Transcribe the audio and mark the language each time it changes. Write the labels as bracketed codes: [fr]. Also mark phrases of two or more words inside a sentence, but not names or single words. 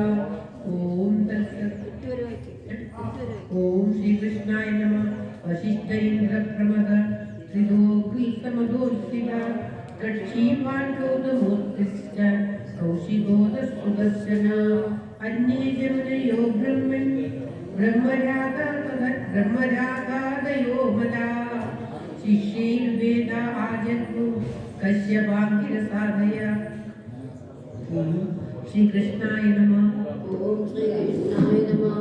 [sa] ओं तत्सत्. ओं श्रीकृष्णाय नमः. वसिष्ठ इन्द्र प्रमद त्रिलोकीसमदोर्सित कक्षीपाण्डोदमोर्त्तिश्च कौशिकोदस्सुदर्शन. अन्ये जमुनयो ब्रह्म ब्रह्मरागादयो मला शिष्यैर्वेद आजन्तु कश्यपाङ्गिरसादय। ओम श्री कृष्णाय नमः। ओम श्री कृष्णाय नमः।